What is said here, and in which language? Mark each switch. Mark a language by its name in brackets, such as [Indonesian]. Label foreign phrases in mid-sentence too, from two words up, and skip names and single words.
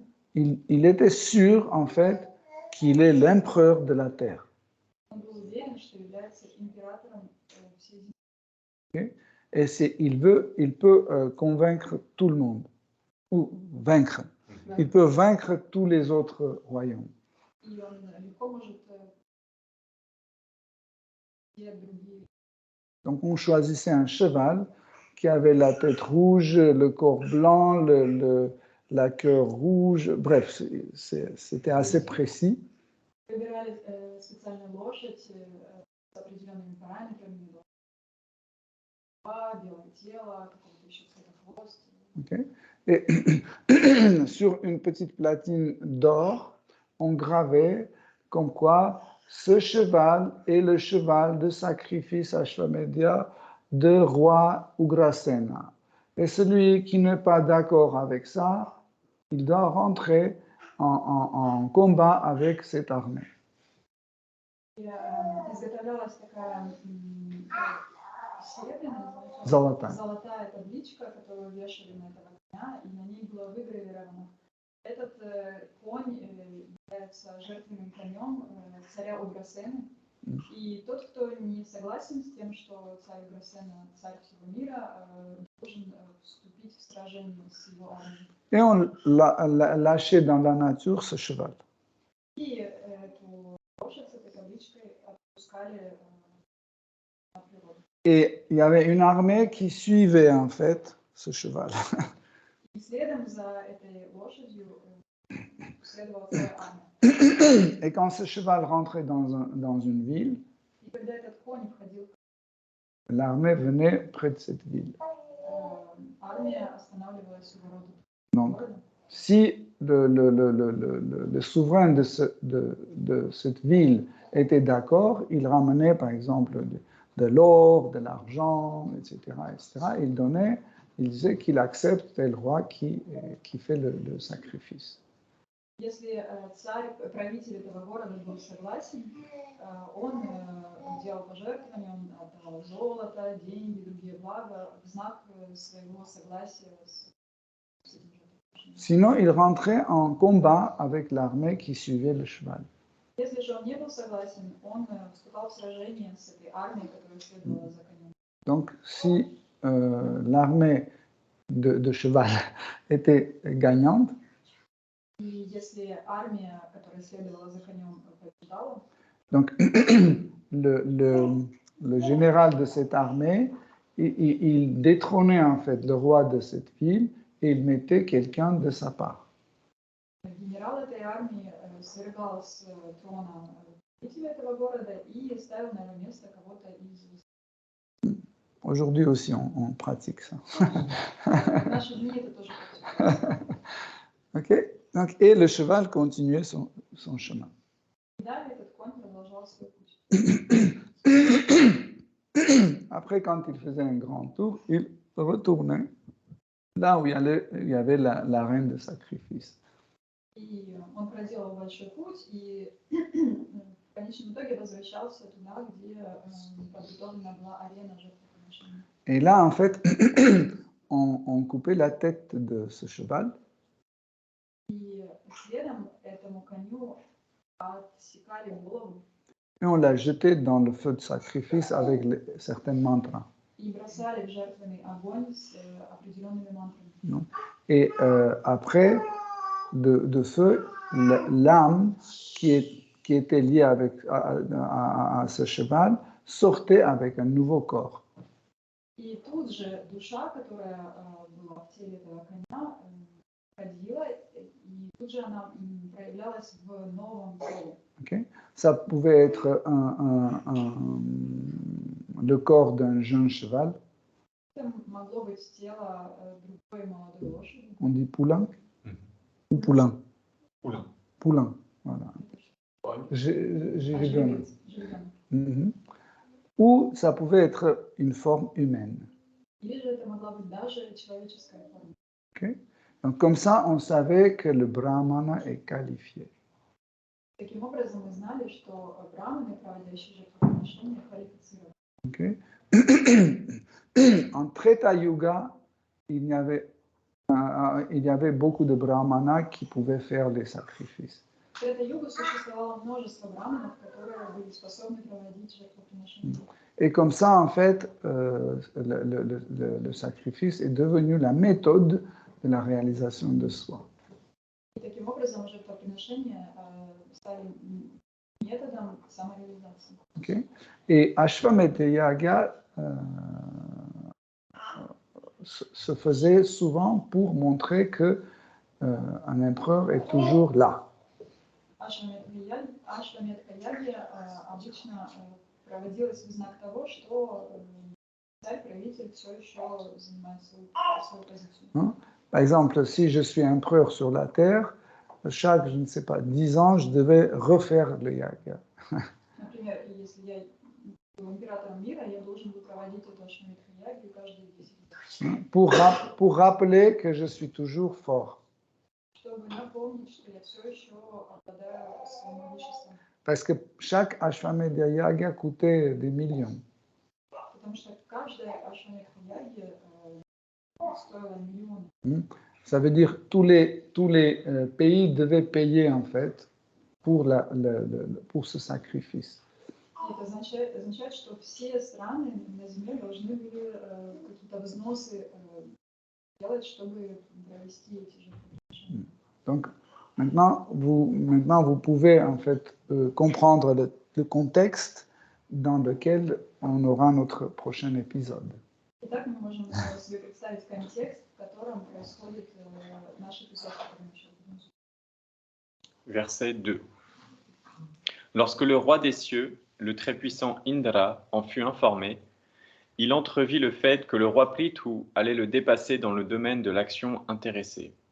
[French] il était sûr, en fait, qu'il est l'empereur de la terre. [Russian] он был уверен, что является императором всей земли. [French] Okay? Et il peut convaincre tout le monde, ou vaincre. Il peut vaincre tous les autres royaumes. [Russian] И он легко может все другие. [French] Donc on choisissait un cheval qui avait la tête rouge, le corps blanc, la queue rouge, bref, c'était assez précis. [Russian] Выбирали специальную лошадь с определенными параметрами. Белое тело, какого-то еще цвета хвост. [French] Okay. Et sur une petite platine d'or, on gravait comme quoi ce cheval est le cheval de sacrifice Ashwamedhya de roi Ugrasena. Et celui qui n'est pas d'accord avec ça, il doit rentrer en combat avec cette armée. [Russian] Изготовлялась такая золотая табличка, которую вешали на этого коня, и на ней было выгравировано: этот конь является жертвенным конем царя Уграсены, и тот, кто не согласен с тем, что царь Уграсена, царь всего мира, должен вступить в сражение с его армией. [French] Et on lâchait dans la nature ce cheval. [Russian] И эту лошадь с этой табличкой отпускали на природу. [French] Et il y avait une armée qui suivait en fait ce cheval. Et quand ce cheval rentrait dans une ville, l'armée venait près de cette ville. Donc, si le souverain de cette ville était d'accord, il ramenait par exemple de l'or, de l'argent, etc., etc. Il donnait, il disait qu'il accepte tel roi qui fait le sacrifice. [Russian] Если царь, правитель этого города был согласен, он делал пожертвования, он отдавал золото, деньги, другие блага в знак своего согласия с этим жертвоприношением. [French] Sinon, il rentrait en combat avec l'armée qui suivait le cheval. [Russian] Если же он не был согласен, он вступал в сражение с этой армией, которая следовала за конем. [French] Donc, si l'armée de cheval était gagnante, [Russian] И если армия, которая следовала за конем, побеждала, [French] donc le général de cette armée, il détrônait en fait le roi de cette ville et il mettait quelqu'un de sa part. [Russian] генерал этой армии свергал с трона правителя этого города и ставил на его место кого-то из. [French] Aujourd'hui aussi, on pratique ça. [Russian] В наши дни это тоже практикуется. [French] Ok. Donc, et le cheval continuait son chemin. [Russian] И далее этот конь продолжал свой путь. [French] Après, quand il faisait un grand tour, il retournait là où il y avait l'arène de sacrifice. [Russian] И он проделал большой путь, и в конечном итоге возвращался туда, где подготовлена была арена жертвоприношения. [French] Et là, en fait, on coupait la tête de ce cheval. [Russian] И следом этому коню отсекали голову. [French] Et on l'a jeté dans le feu de sacrifice avec certains mantras. [Russian] И бросали в жертвенный огонь с определенными мантрами. [French] Et après, de feu, l'âme qui était liée à ce cheval sortait avec un nouveau corps. [Russian] И тут же душа, которая была в теле этого коня, ходила, и тут же она проявлялась в новом теле. [French] Okay. Ça pouvait être le corps d'un jeune cheval. [Russian] Это могло быть тело другой молодой лошади. [French] On dit poulain ou poulain? Poulain. Poulain, voilà. J'ai rigolé. ou ça pouvait être une forme humaine. [Russian] Или же это могла быть даже человеческая форма. [French] Okay? Donc comme ça, on savait que le brahmana est qualifié. [Russian] Таким образом, мы знали, что браманы, проводящие жертвоприношения, квалифицированы. [French] Okay? En Treta Yuga, il y avait beaucoup de brahmanas qui pouvaient faire des sacrifices. [Russian] В Трета-югу существовало множество браманов, которые были способны проводить жертвоприношения. [French] Et comme ça, en fait, le sacrifice est devenu la méthode de la réalisation de soi. [Russian] И таким образом жертвоприношения стали методом самореализации. [French] Okay? Et Ashwamedha Yaga se faisait souvent pour montrer que un empereur est toujours là. [Russian] Ашвамедха-яги обычно проводилась в знак того, что царь-правитель все еще занимает свою позицию. [French] Par exemple, si je suis empereur sur la terre, chaque, je ne sais pas, 10 ans, je devais refaire le yaga. [Russian] Например, если я был императором мира, я должен был проводить эту Ашвамедха-ягу каждые 10 лет. [French] Pour rappeler que je suis toujours fort. [Russian] Чтобы напомнить, что я все еще обладаю своим могуществом. [French] Parce que chaque Ashwamedha Yaga coûtait des millions. [Russian] Потому что каждая Ашвамедха-яги стоила миллионы. [French] Ça veut dire tous les pays devaient payer en fait pour ce sacrifice. [Russian] Это означает, что все страны на Земле должны были какие-то взносы делать, чтобы провести эти жертвоприношения. [French] Donc maintenant vous pouvez en fait comprendre le contexte dans lequel on aura notre prochain épisode. [Russian] Итак, мы можем себе представить контекст, в котором происходит наш эпизод. [French] Verset 2. Lorsque le roi des cieux, le très-puissant Indra, en fut informé, il entrevit le fait que le roi Prithu allait le dépasser dans le domaine de l'action intéressée.